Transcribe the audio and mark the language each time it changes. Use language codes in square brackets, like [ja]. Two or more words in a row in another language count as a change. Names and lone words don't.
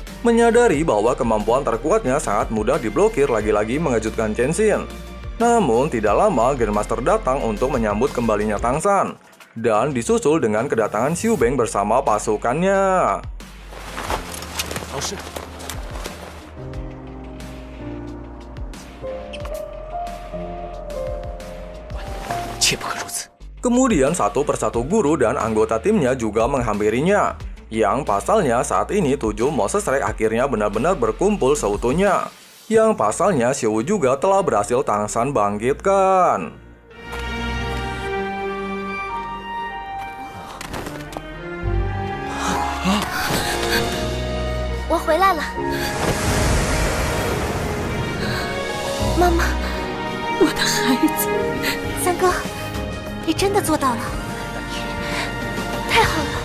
[id] Menyadari bahwa kemampuan terkuatnya sangat mudah diblokir, lagi-lagi mengejutkan Chen Xin. Namun tidak lama Grandmaster datang untuk menyambut kembalinya Tang San, dan disusul dengan kedatangan Xiu Beng bersama pasukannya. [zh] 老师， 切不可如此！ [id] Kemudian satu persatu guru dan anggota timnya juga menghampirinya. Yang pasalnya saat ini 7 Moses Rex akhirnya benar-benar berkumpul seutuhnya. Yang pasalnya Xiu Wu juga telah berhasil Tang San bangkitkan. [zh] 我回来了，妈妈，我的孩子，三哥，你真的做到了，太好了！